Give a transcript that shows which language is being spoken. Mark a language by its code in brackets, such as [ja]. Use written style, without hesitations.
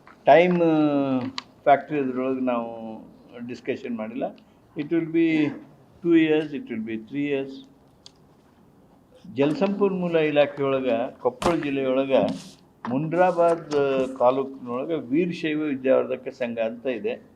[kn] Time factor ಇದ್ರೊಳಗೆ ನಾವು discussion ಮಾಡಿಲ್ಲ. [en] It will be 2 years, it will be 3 years. [kn] ಜಲಸಂಪನ್ಮೂಲ ಇಲಾಖೆಯೊಳಗೆ ಕೊಪ್ಪಳ ಜಿಲ್ಲೆಯೊಳಗೆ ಮುಂಡ್ರಾಬಾದ್ ತಾಲೂಕಿನೊಳಗೆ ವೀರಶೈವ ವಿದ್ಯಾವರ್ಧಕ ಸಂಘ ಅಂತ ಇದೆ.